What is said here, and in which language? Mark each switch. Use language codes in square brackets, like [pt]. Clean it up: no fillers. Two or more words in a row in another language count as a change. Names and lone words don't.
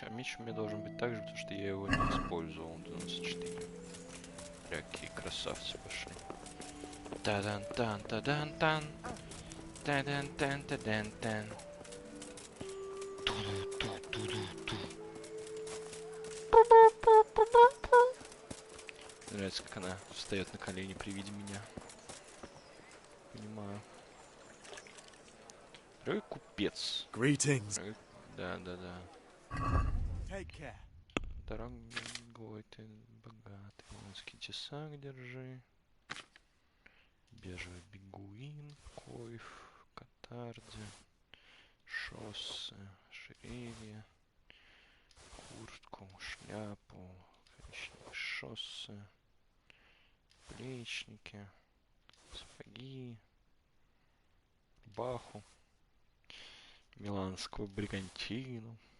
[ru] А меч у меня должен быть так же, потому что я его не использовал. 94. Какие красавцы пошли. Та-дан-тан, та-дан-тан. Та-дан-тан, та-дан-тан. Ту-ду-ту-ту-ду-ту. Нравится, как она встает на колени при виде меня. Понимаю. Дорогой купец. [en] Greetings. [ru] Да. [en] Take care. [ru] Дорогой ты, богатый. Узкий тесак держи. Бежевый бегуин, койф, катарди, шоссе, ожерелье, куртку, шляпу, коричневые шоссе, плечники, сапоги, рубаху, миланскую бригантину.